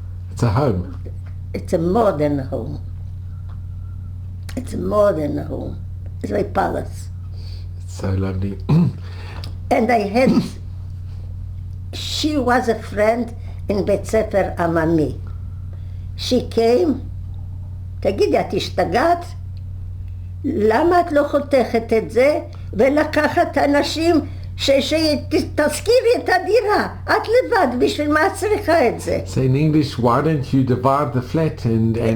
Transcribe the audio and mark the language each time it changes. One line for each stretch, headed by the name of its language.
English: It's a home. it's a modern home. It's a modern home. It's like palace. It's so lovely. And I had, she was a friend in
Hebrew: בית ספר עממי.
English: She came,
Hebrew: תגידי, את השתגעת? למה את לא חותכת את זה ולקחת אנשים שתזכירי את הדירה? את לבד, בשביל מה את צריכה את זה?
English: So in English, why don't you divide the flat and